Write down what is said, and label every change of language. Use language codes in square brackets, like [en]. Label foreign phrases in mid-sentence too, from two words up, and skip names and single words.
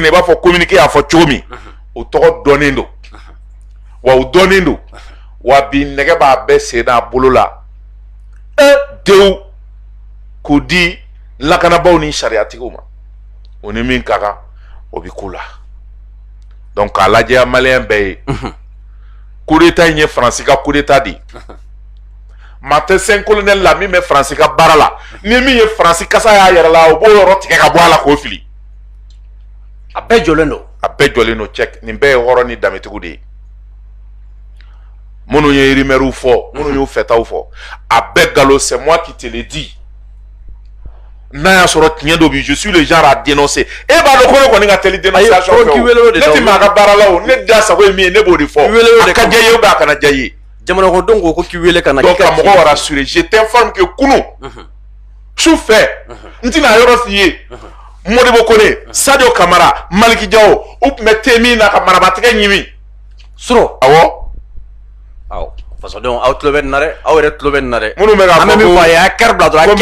[bm] na i b'a fɔ communiqué y'a fɔ cogo min o tɔgɔ dɔnnen don wa u dɔnnen don wa bi nɛgɛ b'a bɛɛ sen n'a bolo la dew k'o di lakanabaaw ni sariyatigiw ma o ni min ka kan o bi k'u la donc k'a lajɛ maliyɛn bɛɛ ye [fr] coup d'état [bm] in ye Faransi ka [fr] coup d'état [bm] de ye maa tɛ sen colonel la min bɛ Faransi ka baara la ni min ye Faransi kasa y'a yɛrɛ la o b'o yɔrɔ tigɛ ka bɔ a la k'o fili a bɛɛ jɔlen don a bɛɛ jɔlen don cɛ nin bɛɛ ye hɔrɔn ni danbetigiw de ye minnu ye rumeurs fɔ minnu y'u fɛtaw fɔ a bɛɛ galon [fr] c'est moi qui te le dis [bm] n'a y'a sɔrɔ tiɲɛ dɔ bi [fr] je suis le genre à dénoncer [bm] e b'a dɔn ko ne kɔni ka teli dénonciation fɛ o ne ti maa ka baara la o ne da sago ye min ye ne b'o de fɔ a ka diya ye [fr] ou bien [bm] a kana diya ye jamana kɔnɔdenw ko k'i wele ka na donc ka mɔgɔw rassurer [fr] je t'informe que [bm] kunu su fɛ n tɛna yɔrɔ f'i ye Modibo Kone Sadio Kamara Maliki Diawo u tun bɛ te min na ka marabatigɛ ɲimi suro awɔ façon aw tulo bɛ nin na dɛ aw yɛrɛ tulo bɛ nin na dɛ minnu bɛ k'a fɔ ko a y'a kɛri bila dɔrɔn